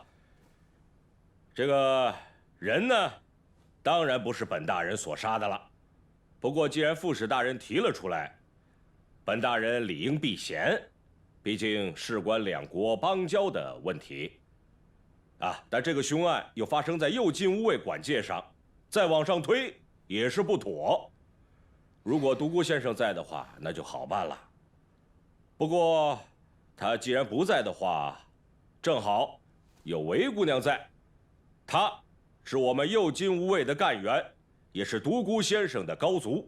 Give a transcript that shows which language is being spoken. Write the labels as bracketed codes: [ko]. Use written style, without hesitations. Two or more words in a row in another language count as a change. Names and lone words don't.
[zh] 這個人呢，當然不是本大人所殺的了。不過既然副使大人提了出來，本大人理應避嫌。畢竟事關兩國邦交的問題，但這個兇案又發生在右近吾衛管界上，再往上推也是不妥。如果獨孤先生在的話，那就好辦了。不過他既然不在的話，正好有韦姑娘在，她是我們右近吾衛的幹員，也是獨孤先生的高足。